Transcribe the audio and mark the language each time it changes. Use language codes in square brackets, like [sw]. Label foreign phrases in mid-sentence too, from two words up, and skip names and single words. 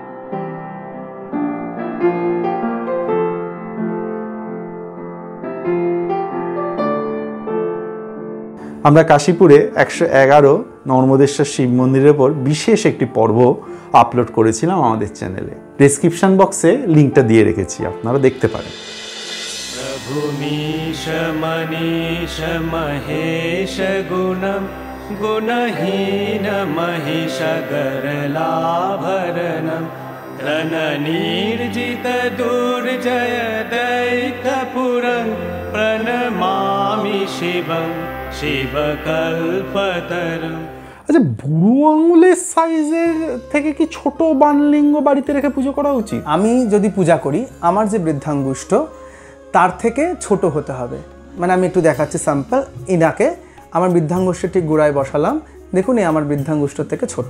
[bn] আমরা কাশীপুরে 111 নর্মদেশ্বর শিব মন্দিরের ওপর বিশেষ একটি পর্ব আপলোড করেছিলাম আমাদের চ্যানেলে। ডেসক্রিপশন বক্সে লিঙ্কটা দিয়ে রেখেছি, আপনারা দেখতে পারেন। [sa] প্রভুमीश मनीष महेश गुणम गुणहीन महिष गरलाभरणम धन निर्जित दुर्जय दैत्यपुरं प्रणमामि शिवं शिवकल्पतरुं। [bn] আচ্ছা, বুড়ো আঙুলের সাইজের থেকে কি ছোট বানলিঙ্গ বাড়িতে রেখে পুজো করা উচিত? আমি যদি পূজা করি, আমার যে বৃদ্ধাঙ্গুষ্ঠ তার থেকে ছোট হতে হবে। মানে আমি একটু দেখাচ্ছি স্যাম্পল। ইনাকে আমার বৃদ্ধাঙ্গুষ্ঠের ঠিক গোড়ায় বসালাম, দেখুন এই আমার বৃদ্ধাঙ্গুষ্ঠ থেকে ছোট।